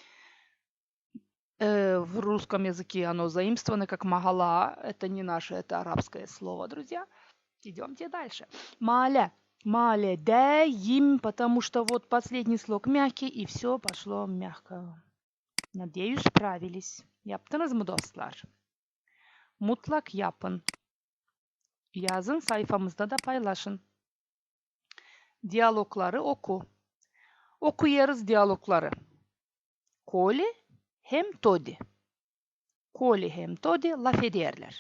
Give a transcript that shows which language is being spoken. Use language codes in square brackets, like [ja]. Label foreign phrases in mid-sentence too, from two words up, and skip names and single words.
[ru] В русском языке оно заимствовано как Магала, это не наше, это арабское слово, друзья. Идемте дальше. Мале. Мале, да, им, потому что вот последний слог мягкий, и все пошло мягко. Надеюсь, справились. [crh] Yaptınız mı dostlar? Mutlak yapın. Yazın, sayfamızda da paylaşın. Diyalogları oku. Okuyarız diyalogları. Koli hem Todi. Koli hem Todi laf ederler.